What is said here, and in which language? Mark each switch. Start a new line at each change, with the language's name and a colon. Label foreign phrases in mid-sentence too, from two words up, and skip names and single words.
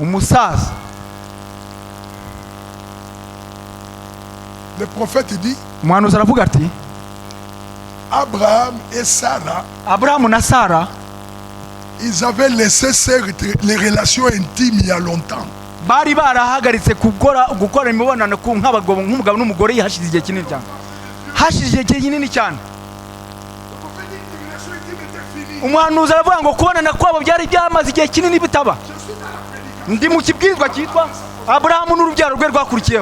French: Le prophète dit, Abraham et Sarah, ils avaient laissé les relations intimes il y a longtemps.
Kinyarwanda: Umuhanuzi aravuga ngo kubonana kwabo byari byamaze igihe kinini bitaba. Ndi mu kibwirizwa cyitwa Abrahamu n'urubyaro rwe rwakurikiyeho.